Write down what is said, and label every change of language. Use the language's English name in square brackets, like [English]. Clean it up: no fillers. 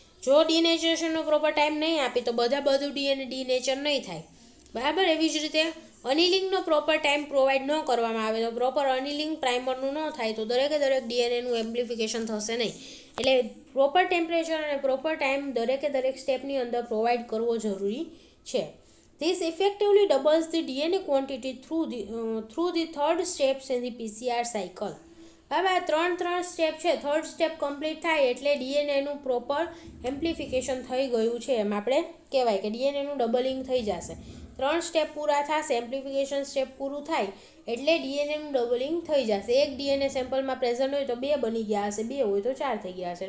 [Gujarati] જો ડીનેચરેશનનો proper time નહીં આપી તો બધું ડીએનએ ડીનેચર નહીં થાય. બરાબર. એવી જ રીતે અનિલિંગનો પ્રોપર ટાઈમ પ્રોવાઈડ ન કરવામાં આવે તો પ્રોપર અનિલિંગ પ્રાઇમરનું ન થાય તો દરેક ડીએનએનું એમ્પ્લિફિકેશન થશે નહીં. એટલે પ્રોપર ટેમ્પરેચર અને પ્રોપર ટાઈમ દરેક સ્ટેપની અંદર પ્રોવાઈડ કરવો જરૂરી છે. [English] This effectively doubles the DNA quantity through the third steps in the PCR cycle. [Gujarati] હવે આ 3 સ્ટેપ છે. થર્ડ સ્ટેપ કમ્પ્લીટ થાય એટલે ડીએનએનું પ્રોપર એમ્પ્લિફિકેશન થઈ ગયું છે એમ આપણે કહેવાય કે ડીએનએનું ડબલિંગ થઈ જશે. 3 સ્ટેપ પૂરા થશે, એમ્પ્લિફિકેશન સ્ટેપ પૂરું થાય એટલે ડીએનએનું ડબલિંગ થઈ જશે. એક ડીએનએ સેમ્પલમાં પ્રેઝન્ટ હોય તો 2 બની ગયા હશે, 2 હોય તો 4 થઈ ગયા હશે.